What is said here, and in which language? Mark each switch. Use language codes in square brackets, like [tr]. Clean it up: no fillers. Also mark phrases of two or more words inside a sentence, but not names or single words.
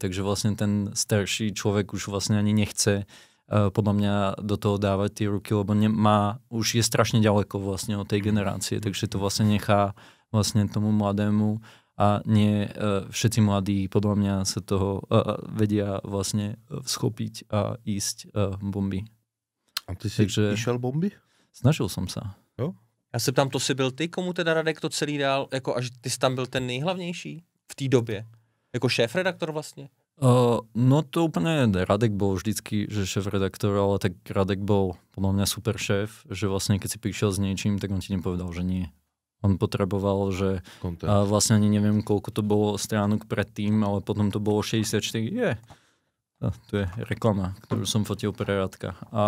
[sk] Takže vlastne ten starší človek už vlastne ani nechce podľa mňa do toho dávať tie ruky, lebo už je strašne ďaleko vlastne od tej generácie, takže to vlastne nechá vlastne tomu mladému a nie všetci mladí podľa mňa sa toho vedia vlastne schopiť a ísť bomby. A ty si išel bomby? Snažil som sa. [cs] Jo? Já se ptám, to si byl ty, komu teda Radek to celý dál, jako až ty jsi tam byl ten nejhlavnější v té době? Jako šéf-redaktor vlastně? [sk] No to úplne, Radek bol vždycky, že šéf-redaktor, ale tak Radek bol podľa mňa super šéf, že vlastne keď si prišiel s niečím, tak on ti nepovedal, že nie. On potreboval, že vlastne ani neviem, koľko to bolo stránok predtým, ale potom to bolo 64. Tu je reklama, ktorú som fotil pre Radka.